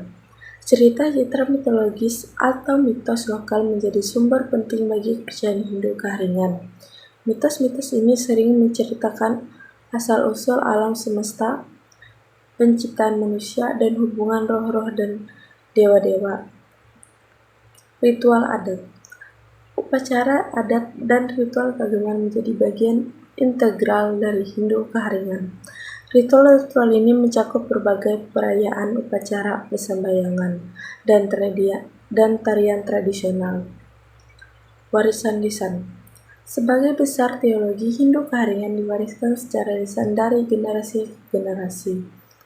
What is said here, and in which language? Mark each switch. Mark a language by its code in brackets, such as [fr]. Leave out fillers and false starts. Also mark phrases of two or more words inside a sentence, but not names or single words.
[id] Cerita-cerita mitologis atau mitos lokal menjadi sumber penting bagi kepercayaan Hindu Keharingan. Mitos-mitos ini sering menceritakan asal-usul alam semesta, penciptaan manusia, dan hubungan roh-roh dan dewa-dewa. Ritual adat. Upacara adat dan ritual keagamaan menjadi bagian integral dari Hindu Keharingan. Ritual-ritual ini mencakup berbagai perayaan, upacara, persembahyangan, dan tarian tradisional. Warisan lisan. Sebagai besar teologi Hindu Keharingan diwariskan secara lisan dari generasi ke generasi.